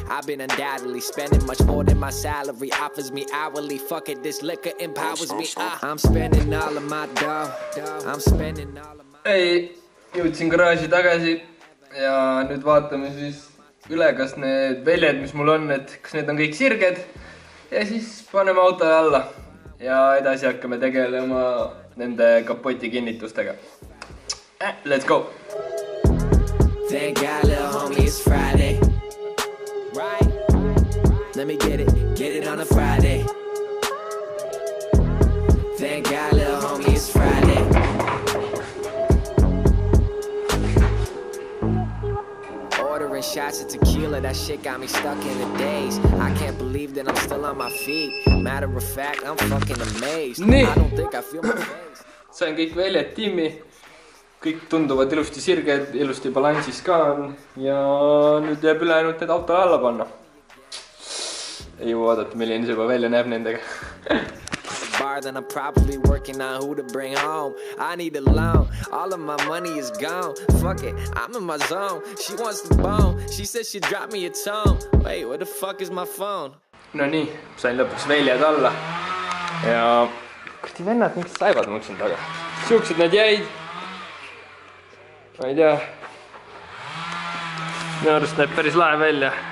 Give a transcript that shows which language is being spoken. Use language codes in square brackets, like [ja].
[en] I've been undoubtedly spending much more than my salary offers me hourly. Fuck it, this liquor empowers me. I'm spending all of my dough. I'm spending all of my... [et] Ei, jõudsin garaaži tagasi ja nüüd vaatame siis üle, kas need väljad, mis mul on, et kas need on kõik sirged. Ja siis paneme autole alla ja edasi hakkame tegelema nende kapoti kinnitustega. [en] Let's go! Thank God, little homie, it's Friday. Right? Let me get it on a Friday. Thank God, little homie, it's Friday. Ordering shots of tequila, that shit got me stuck in the days. I can't believe that I'm still on my feet. Matter of fact, I'm fucking amazed. I don't think I feel my face. [et] Sain kõik väljad tiimi. Kõik tunduvad ilusti sirged, ilusti balansis ka on. Ja nüüd jääb üle ainult need autole alla panna. Ei jõua vaadata, milline see juba välja näeb nendega. [en] Bar, then I'm probably working on who to bring home. I need a loan, all of my money is gone. Fuck it, I'm in my zone. She wants the bone, she said she'd drop me a tone. Wait, where the fuck is my phone? [et] No nii, sain lõpuks väljad alla. Ja kurdi vennad, miks laevad mul siin taga? Siuksed nad jäid. Ma ei tea. Minu arust näeb päris lahe välja.